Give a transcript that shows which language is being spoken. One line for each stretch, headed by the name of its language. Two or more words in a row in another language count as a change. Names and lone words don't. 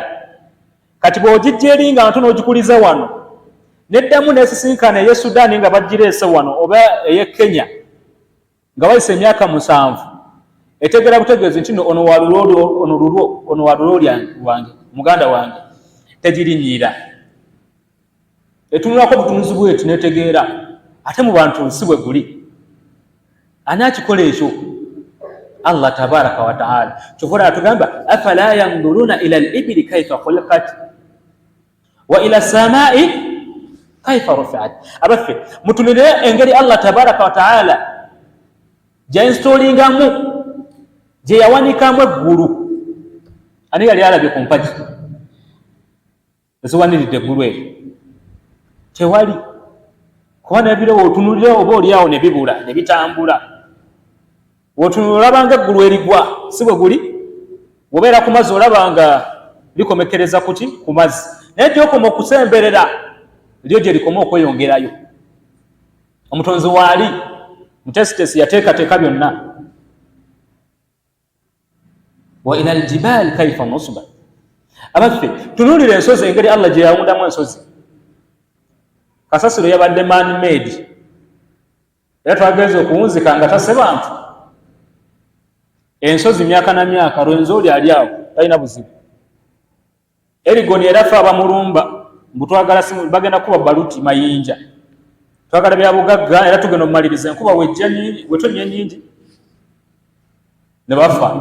Ganda: Kati bw'ogijja eri nga ntono ogikuliza wano neddamu n'esisinkana ey'e Sudan nga bagireese wano oba ey'e Kenya nga wayise emyaka 7 etegera butegeezi nti ono wa lulwo lwange muganda wange tegirinnyira etunulako butunuzi bweti netegeera ate mu bantu nsi bwe guli. Ani akikola ekyo?
Arabic: الله تبارك وتعالى. Kyokora atugamba أفلا ينظرون إلى الإبل كيف خلقت وإلى السماء كيف رفعت.
Ganda: Abaffe mutunulire engeri
Arabic: الله تبارك وتعالى
Ganda: gyainstolingamu gye yawanikamu eggulu. Ani yali alabye ku mpagi eziwaniridde eggulu eryo? Tewali. Kuba n'ebiro wootunulire oba oliawo ne bibula ne bitambula. Wootunulira olabanga eggulu erigwa si bwe guli. Wobeera ku mazzi olabanga likomekereza kuki? Ku mazzi. Naye gyokoma okusemberera lyo gye likoma okweyongerayo. Omutonzi waali mutesitesi yateekateeka byonna.
Arabic: وإلى الجبال كيف نصبت.
Ganda: Abaffe tunulire ensozi engeri Allah gye yawundamu ensozi. Kasasiro yabadde
English: man made.
Ganda: Era twagenze okuwunzika nga tase bantu. Ensozi myaka na myaka lwenzo oli ali awo talina buzibu. Erigoni erafa abamulumba mbutwagala simu bagenda kuba baluti mayinja. Twagala bya bugagga era tugenda omumaliriza enkuba wetonye nyingi ne bafa.